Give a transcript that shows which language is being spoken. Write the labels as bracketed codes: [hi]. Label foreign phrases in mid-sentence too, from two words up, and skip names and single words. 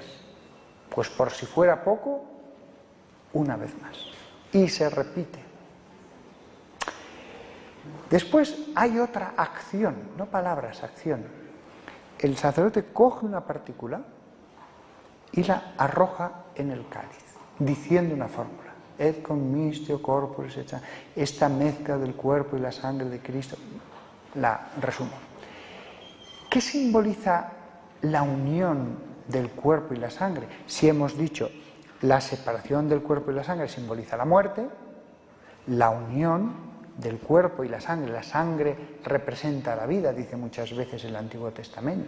[es] Pues por si fuera poco, una vez más. Y se repite. Después hay otra acción, no palabras, acción. El sacerdote coge una partícula y la arroja en el cáliz, diciendo una fórmula. [la] Et commistio corporis et sanguis. [es] Esta mezcla del cuerpo y la sangre de Cristo, la resumo. ¿Qué simboliza la unión del cuerpo y la sangre? Si hemos dicho la separación del cuerpo y la sangre simboliza la muerte, la unión del cuerpo y la sangre representa la vida, dice muchas veces el Antiguo Testamento.